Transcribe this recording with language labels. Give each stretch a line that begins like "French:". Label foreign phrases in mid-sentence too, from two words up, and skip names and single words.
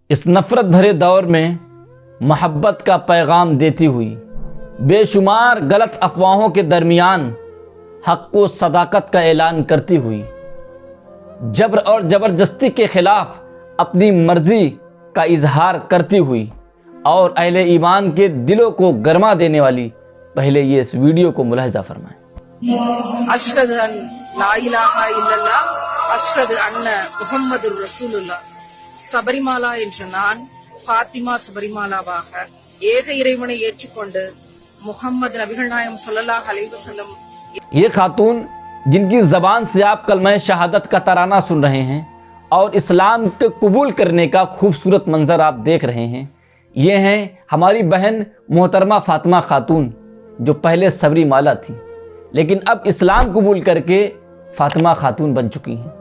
Urdu: اس نفرت بھرے دور میں محبت کا پیغام دیتی ہوئی بے شمار غلط افواہوں کے درمیان حق و صداقت کا اعلان کرتی ہوئی جبر اور زبردستی کے خلاف اپنی مرضی کا اظہار کرتی ہوئی اور اہل ایمان کے دلوں کو گرما دینے والی پہلے یہ اس ویڈیو کو ملاحظہ فرمائیں۔
Arabic: اشہد ان لا الہ الا اللہ اشہد ان محمد رسول اللہ
Tamil: சபரிமாலா என்ற நான் ஃபாத்திமா சபரிமாலாவாக ஏக இறைவனை ஏற்றுக்கொண்டு முஹம்மது நபிகள் நாயகம்
Arabic: صلى الله عليه وسلم
Urdu: یہ خاتون جن کی زبان سے آپ کلمہ شہادت کا ترانہ سن رہے ہیں اور اسلام کے قبول کرنے کا خوبصورت منظر آپ دیکھ رہے ہیں، یہ ہیں ہماری بہن محترمہ فاطمہ خاتون جو پہلے سبری مالا تھی لیکن اب اسلام قبول کر کے فاطمہ خاتون بن چکی ہیں۔